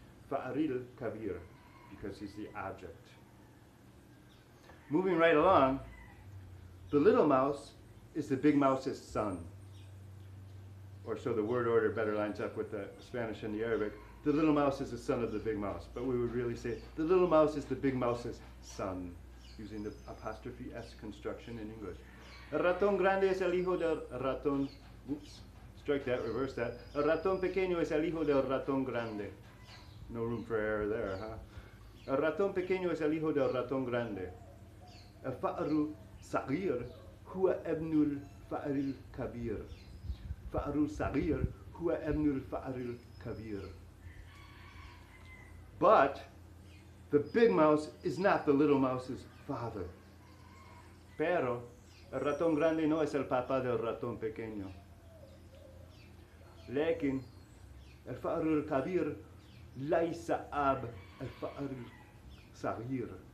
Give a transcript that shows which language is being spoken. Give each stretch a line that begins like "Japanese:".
Arabic: Fa'aril kabir,
English: because he's the object. Moving right along, the little mouse is the big mouse's son. Or so the word order better lines up with the Spanish and the Arabic. The little mouse is the son of the big mouse, but we would really say the little mouse is the big mouse's son, using the apostrophe S construction in English.
Spanish: El ratón grande es el hijo del ratón,
English: oops, strike that, reverse that.
Spanish: El ratón pequeño es el hijo del ratón grande.
English: No room for error there, huh?
Spanish: El ratón pequeño es el hijo del ratón grande.
Arabic: الفأر صغير هو ابن الفأر الكبير. فأر صغير هو ابن الفأر الكبير.
English: But the big mouse is not the little mouse's father.
Spanish: Pero el ratón grande no es el papá del ratón pequeño.
Arabic: لكن الفأر الكبير ليس أب الفأر الصغير.